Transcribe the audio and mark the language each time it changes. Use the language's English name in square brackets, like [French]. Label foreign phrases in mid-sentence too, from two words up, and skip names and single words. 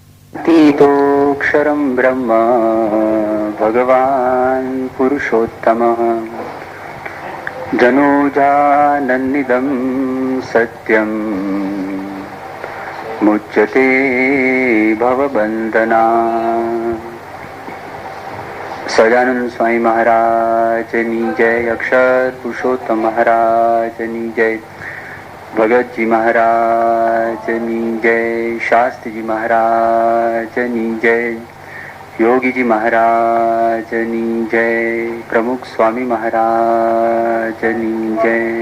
[Sanskrit] तीतोक्षरं ब्रह्म भगवान् पुरुषोत्तमः धनुजानन्निदं सत्यं मुच्यते भवबन्धना। [Gujarati] સહજાનંદ સ્વામી મહારાજની જય, અક્ષર પુરુષોત્તમ મહારાજની જય, ભગતજી મહારાજની જય, શાસ્ત્રીજી મહારાજની જય, યોગીજી મહારાજની જય, પ્રમુખ સ્વામી મહારાજની જય.